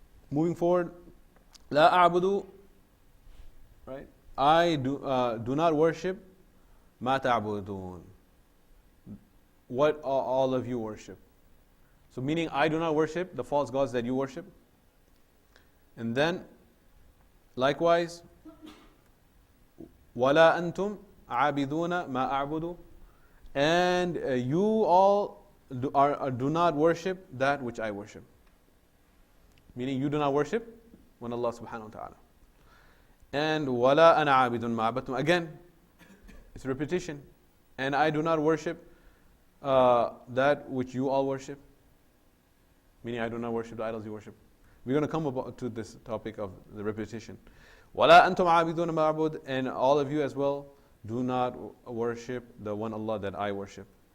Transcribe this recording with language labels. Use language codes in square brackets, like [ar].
[en] Moving forward, [ar] لا أعبد, [en] right? I do not worship [ar] ما تعبدون. [en] What all of you worship. So meaning I do not worship the false gods that you worship. And then likewise, [ar] وَلَا أَنْتُمْ عَابِدُونَ مَا أَعْبُدُ. [en] And you all do not worship that which I worship. Meaning you do not worship when Allah subhanahu wa ta'ala. [ar] And وَلَا أَنَا عَابِدٌ مَا عَبَدْتُمْ. [en] Again, it's repetition. And I do not worship that which you all worship. Meaning I do not worship the idols you worship. We're going to come to this topic of the repetition. [ar] وَلَا أَنْتُمْ عَابِدُونَ مَا أَعْبُدُ. [en] And all of you as well do not worship the one Allah that I worship.